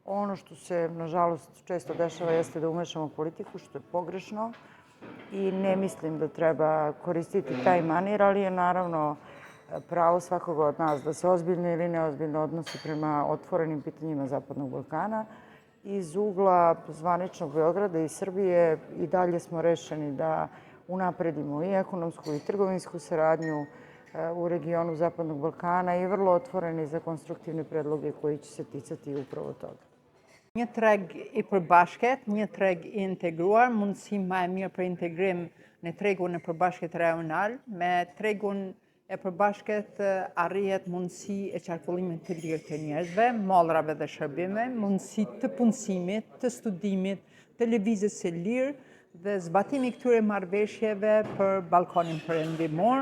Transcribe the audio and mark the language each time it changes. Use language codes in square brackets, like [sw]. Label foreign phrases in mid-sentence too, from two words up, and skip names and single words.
[sr] Ono što se, nažalost, često dešava jeste da umešamo politiku, što je pogrešno i ne mislim da treba koristiti taj manir, ali je naravno pravo svakog od nas da se ozbiljno ili neozbiljno odnosi prema otvorenim pitanjima Zapadnog Balkana. Iz ugla zvaničnog Beograda i Srbije i dalje smo rešeni da unapredimo i ekonomsku i trgovinsku saradnju u regionu Zapadnog Balkana i vrlo otvoreni za konstruktivne predloge koji će se ticati upravo toga. [sq] Një treg I përbashkët, një treg I integruar, mundësi më e mirë për integrim në tregun e përbashkët rajonal. Me tregun e përbashkët arrihet mundësi e qarkullimit të lirë të njerëzve, mallrave dhe shërbime, mundësi të punësimit, të studimit, të lëvizjes së lirë dhe zbatimi këtyre marrëveshjeve për Ballkanin Perëndimor.